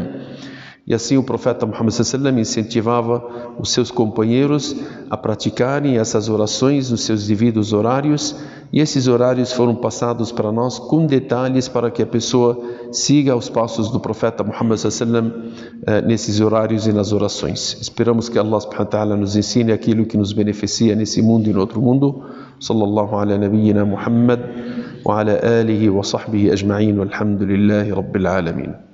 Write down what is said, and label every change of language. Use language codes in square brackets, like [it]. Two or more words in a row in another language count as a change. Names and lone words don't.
[pt] E assim o profeta Muhammad sallallahu incentivava os seus companheiros a praticarem essas orações nos seus devidos horários, e esses horários foram passados para nós com detalhes para que a pessoa siga os passos do profeta Muhammad sallallahu nesses horários e nas orações. Esperamos que Allah [ar] سبحانه وتعالى [pt] nos ensine aquilo que nos beneficia nesse mundo e no outro mundo. [ar] صلى الله على نبينا محمد وعلى آله وصحبه أجمعين والحمد لله رب العالمين.